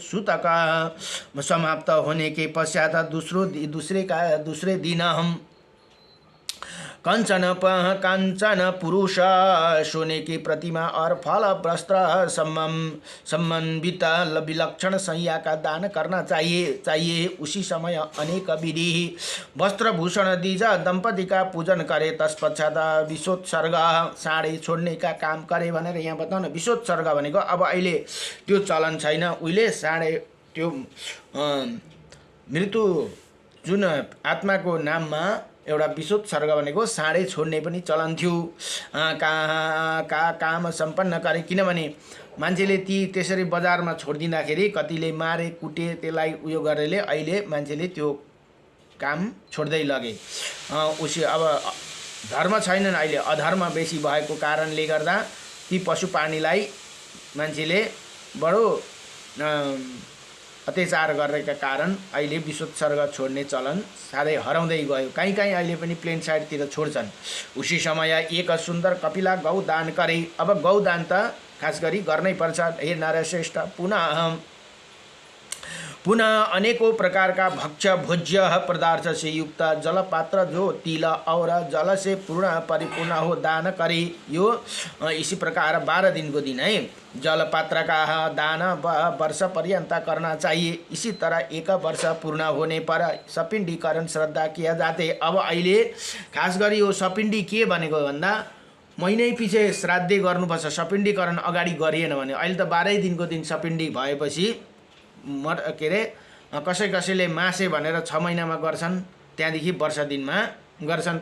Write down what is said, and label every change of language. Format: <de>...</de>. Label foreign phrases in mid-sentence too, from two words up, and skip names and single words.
<hi>सूतक समाप्त होने के पश्चात दूसरे दिन हम कांचन पुरुष सोने की प्रतिमा और फल वस्त्र संबंधित विलक्षण संज्ञा का दान करना चाहिए। उसी समय अनेक विधि वस्त्र भूषण दीजा दंपति का पूजन करे। तत्पश्चात विशोत्सर्ग</hi> <ne>साँडे छोड्ने</ne> <hi>का काम करे</hi> <ne>भनेर यहाँ बताउन। विशोत्सर्ग भनेको अब अहिले त्यो चलन छैन। उहिले साँडे त्यो मृत्यु जुन आत्माको नाममा एउटा विशोत्सर्ग भनेको साँडे छोड्ने पनि चलन थियो। काम सम्पन्न गरे, किनभने मान्छेले त्यसरी बजारमा छोडिदिँदाखेरि कतिले मारे कुटे त्यसलाई उयो गरेले अहिले मान्छेले त्यो काम छोड्दै लगे। उसी अब धर्म छैनन्, अहिले अधर्म बेसी भएको कारणले गर्दा ती पशु प्राणीलाई मान्छेले बडो अत्याचार गरेका कारण अहिले विशोत्सर्ग छोड्ने चलन साह्रै हराउँदै गयो। कहीँ अहिले पनि प्लेन साइडतिर छोड्छन्।</ne> <hi>उसी समय एक सुन्दर कपिला गौ दान करे।</hi> <ne>अब गौ दान त खास गरी गर्नै पर्छ।</ne> <hi>हे नरश्रेष्ठ, पुनः पुनः अनेकों प्रकार का भक्ष्य भोज्य पदार्थ से युक्त जलपात्र जो तिल और जल से पूर्ण परिपूर्ण हो दान करे। यो इसी प्रकार 12 दिन को दिन है जलपात्र का दान वर्ष पर्यंत करना चाहिए। इसी तरह एक वर्ष पूर्ण होने पर सपिण्डीकरण श्रद्धा किया जाते।</hi> <ne>अब अहिले खास गरी यो सपिण्डी के भनेको भन्दा महिनै पछि श्राद्धै गर्नुपर्छ। सपिण्डीकरण अगाडि गरिएन भने अहिले त 12 दिनको दिन सपिण्डी भएपछि के अरे कसैले मासे भनेर 6 महिनामा गर्छन्, त्यहाँदेखि वर्ष दिनमा गर्छन्।</ne>